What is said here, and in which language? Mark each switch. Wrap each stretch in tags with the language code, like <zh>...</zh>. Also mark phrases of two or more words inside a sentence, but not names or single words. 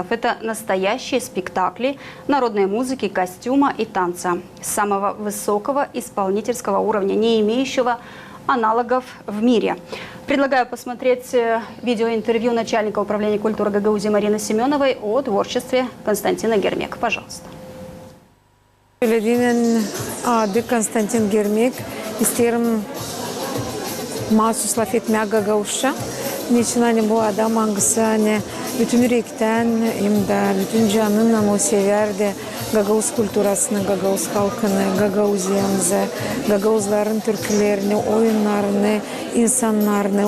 <ru>Это настоящие спектакли народной музыки, костюма и танца. Самого высокого исполнительского уровня, не имеющего аналогов в мире. Предлагаю посмотреть видеоинтервью начальника управления культуры Гагаузии Марины Семеновой о творчестве Константина Гермек. Пожалуйста.</ru> <gag>Söylediğinin adı Konstantin Germek. İsterim mahsus laf etmeye Gagauzca. Niçin hani bu adam hangisi hani bütün yürekten hem de bütün canından o severdi. Gagauz kültürasını, Gagauz halkını, Gagauziyamızı, Gagauzların türkülerini, oyunlarını, insanlarını.</gag>